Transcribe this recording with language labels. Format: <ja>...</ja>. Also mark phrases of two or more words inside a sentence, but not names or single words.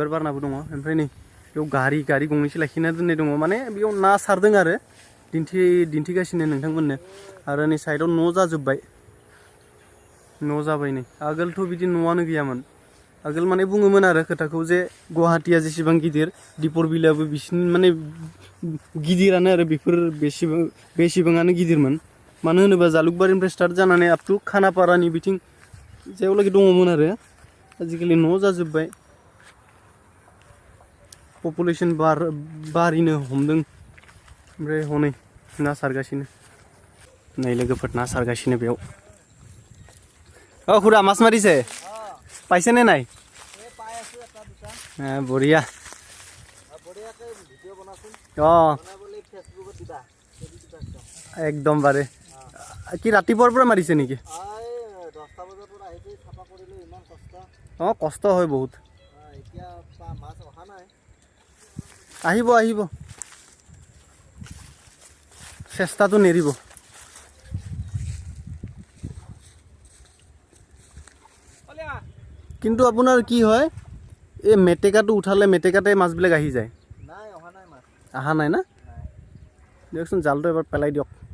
<brx>बारनाबो दङ ओमफ्राय नै बेयाव गारि गंनैसो लाखिना दोननाय दङ माने बेयाव ना सारदों आरो दिन्थिगासिनो नोंथांमोननो आरो नै साइडआव न' जाजोब्बाय न' जाबाय नै आगोलथ' बिदि न'आनो गैयामोन आगोल माने बुङोमोन आरो खोथाखौ जे गुवाहाटिया जेसेबां गिदिर दिपर बिलाबो बिसिनि माने गिदिरानो आरो बेसेबाङानो गिदिरमोन मानो होनोबा जालुकबारिनिफ्राय स्टार्ट जानानै</brx> <en>up to</en> <brx>खानापारानि बिथिं जेरावलागि दङमोन आरो आजिखालि न' जाजोब्बाय पपुलेसन बारिनो हमदों ओमफ्राय हनै ना सारगासिनो नै लोगोफोर ना सारगासिनो बेयाव</brx> <as>खुरा माছ मारिছে পাইছেনে নাই বঢ়িয়া একদম বাৰে কি ৰাতিপুৱাৰ পৰা মাৰিছে নেকি কষ্ট হয় বহুত আহিব চেষ্টাটো নেৰিব কিন্তু আপোনাৰ কি হয় এই মেটেকাটো উঠালে মেটেকাতে মাছবিলাক আহি যায় অহা নাই না দিয়কচোন জালটো এবাৰ পেলাই দিয়ক</as>